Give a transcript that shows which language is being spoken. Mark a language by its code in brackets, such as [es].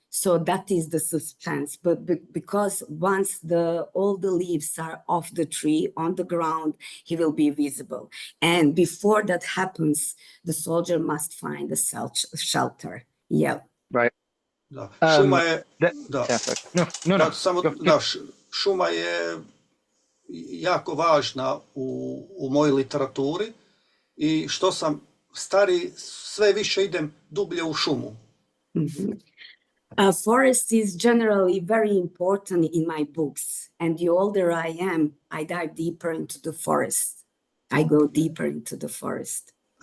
[en] So that is the suspense. But because once all the leaves are off the tree, on the ground, he will be visible. And before that happens, the soldier must find a shelter. Yeah. Right. [hr] Da. Šuma je... Da. [en] No. [hr] Samo, da, šuma je jako važna u mojoj literaturi i što sam stari, sve više idem dublje u šumu. [en] Forest is generally very important in my books, and the older I am, I dive deeper into the forest. I go deeper into the forest.